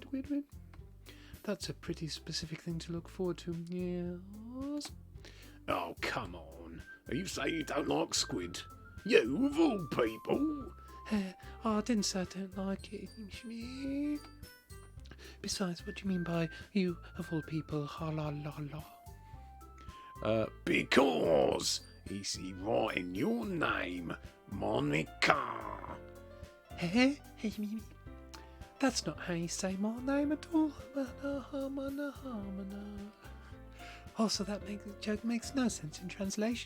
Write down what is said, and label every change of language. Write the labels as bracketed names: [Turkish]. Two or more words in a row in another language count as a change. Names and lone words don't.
[English] That's a pretty specific thing to look forward to, yes. Oh, come on. You say you don't like squid? You, of all people? I didn't say I don't like it. Besides, what do you mean by you, of all people? Ha la la la. Because it's right in your name, Monika. That's not how you say my name at all. Also, that joke makes no sense in translation.